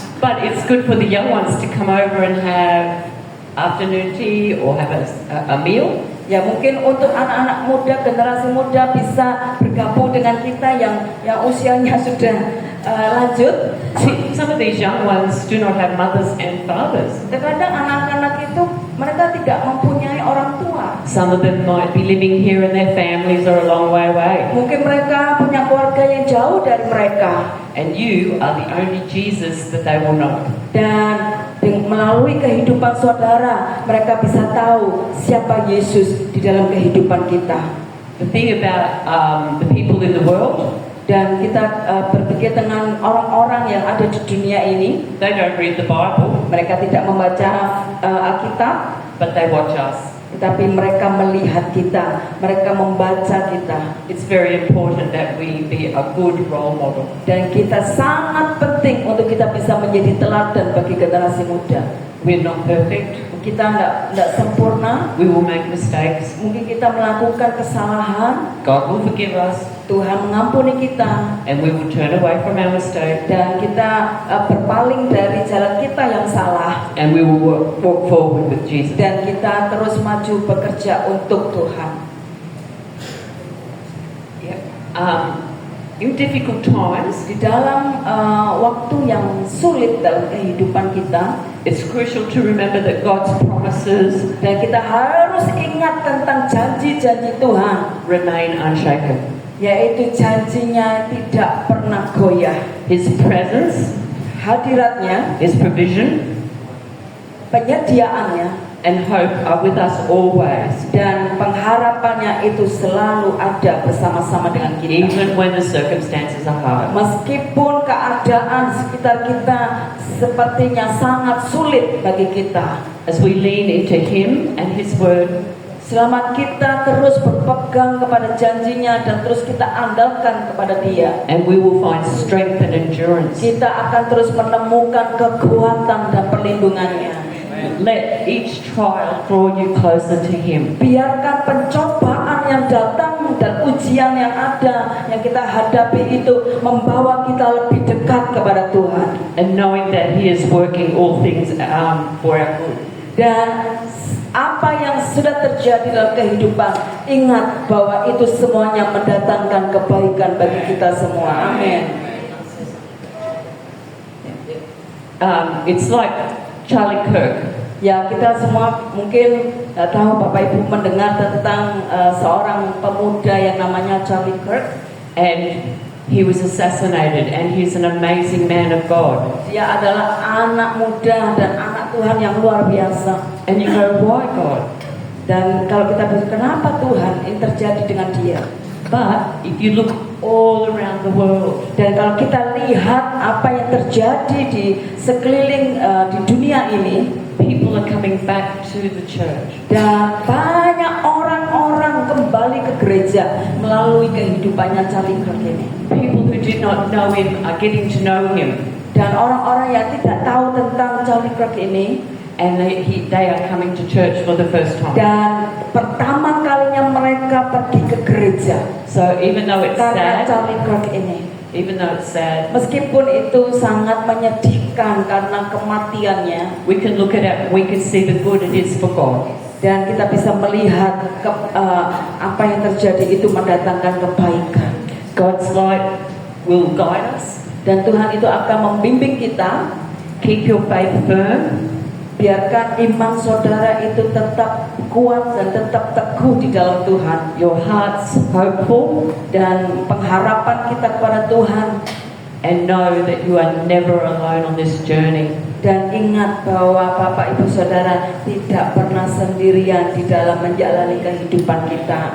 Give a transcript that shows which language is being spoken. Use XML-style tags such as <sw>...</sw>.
<en>But it's good for the young ones to come over and have afternoon tea or have a meal.</en> <id>Ya mungkin untuk anak-anak muda, generasi muda bisa bergabung dengan kita yang usianya sudah lanjut.</id> <en>Some of these young ones do not have mothers and fathers.</en> <id>Terkadang anak-anak itu mereka tidak mempunyai orang tua.</id> <en>Some of them might be living here and their families are a long way away.</en> <id>Mungkin mereka punya keluarga yang jauh dari mereka.</id> <en>And you are the only Jesus that they will know.</en> <id>Dan melalui kehidupan saudara, mereka bisa tahu siapa Yesus di dalam kehidupan kita.</id> <en>The thing about the people in the world,</en> <id>Dan kita berpikir dengan orang-orang yang ada di dunia ini,</id> <en>they don't read the Bible,</en> <id>mereka tidak membaca Alkitab,</id> <en>but they watch us.</en> <id>tetapi mereka melihat kita, mereka membaca kita.</id> <en>It's very important that we be a good role model.</en> <id>Dan kita sangat penting untuk kita bisa menjadi teladan bagi generasi muda.</id> <en>We're not perfect.</en> <id>kita tidak sempurna,</id> <en>We will make mistakes.</en> <id>mungkin kita melakukan kesalahan,</id> <en>God will forgive us,</en> <id>Tuhan mengampuni kita,</id> <en>and we will turn away from our mistake,</en> <id>dan kita berpaling dari jalan kita yang salah,</id> <en>and we will walk forward with Jesus.</en> <id>dan kita terus maju bekerja untuk Tuhan.</id> <en>In difficult times,</en> <id>Di dalam waktu yang sulit dalam kehidupan kita,</id> <en>it's crucial to remember that God's promises</en> <id>dan kita harus ingat tentang janji-janji Tuhan,</id> <en>remain unshaken.</en> <id>yaitu janjinya tidak pernah goyah.</id> <en>His presence,</en> <id>Hadiratnya,</id> <en>His provision,</en> <id>penyediaannya,</id> <en>and hope are with us always,</en> <id>dan pengharapannya itu selalu ada bersama-sama dengan kita.</id> <en>even when the circumstances are hard.</en> <id>Meskipun keadaan sekitar kita sepertinya sangat sulit bagi kita,</id> <en>As we lean into Him and His Word,</en> <id>selama kita terus berpegang kepada janjinya dan terus kita andalkan kepada Dia,</id> <en>and we will find strength and endurance.</en> <id>kita akan terus menemukan kekuatan dan perlindungannya.</id> <en>Let each trial draw you closer to Him.</en> <id>Biarkan pencobaan yang datang dan ujian yang ada yang kita hadapi itu membawa kita lebih dekat kepada Tuhan.</id> <en>And knowing that He is working all things for our good.</en> <id>Dan apa yang sudah terjadi dalam kehidupan, ingat bahwa itu semuanya mendatangkan kebaikan bagi kita semua. Amin.</id> <en>It's like Charlie Kirk.</en> <id>Ya, kita semua mungkin tahu, Bapak Ibu mendengar tentang seorang pemuda yang namanya Charlie Kirk.</id> <en>And he was assassinated, and he's an amazing man of God.</en> <id>Dia adalah anak muda dan anak Tuhan yang luar biasa.</id> <en>And you go, why God?</en> <id>Dan kalau kita bertanya, kenapa Tuhan ini terjadi dengan dia?</id> <en>But if you look all around the world,</en> <id>Dan kalau kita lihat apa yang terjadi di sekeliling di dunia ini,</id> <en>people are coming back to the church.</en> <id>dan banyak orang-orang kembali ke gereja melalui kehidupannya Charlie Kirk ini.</id> <en>People who did not know Him are getting to know Him,</en> <id>Dan orang-orang yang tidak tahu tentang Charlie Kirk ini,</id> <en>and they are coming to church for the first time.</en> <id>dan pertama kalinya mereka pergi ke gereja</id> <en>So even though it's</en> <id>karena Charlie Kirk ini. meskipun itu sangat menyedihkan karena kematiannya,</id> <en>we can look at it, we can see the good it is for God.</en> <id>dan kita bisa melihat apa yang terjadi itu mendatangkan kebaikan.</id> <en>God's light will guide us.</en> <id>Dan Tuhan itu akan membimbing kita.</id> <en>Keep your faith firm.</en> <id>Biarkan iman saudara itu tetap kuat dan tetap teguh di dalam Tuhan.</id> <en>Your heart's hopeful,</en> <id>Dan pengharapan kita kepada Tuhan.</id> <en>and know that you are never alone on this journey.</en> <id>Dan ingat bahwa Bapak Ibu Saudara tidak pernah sendirian di dalam menjalani kehidupan kita.</id>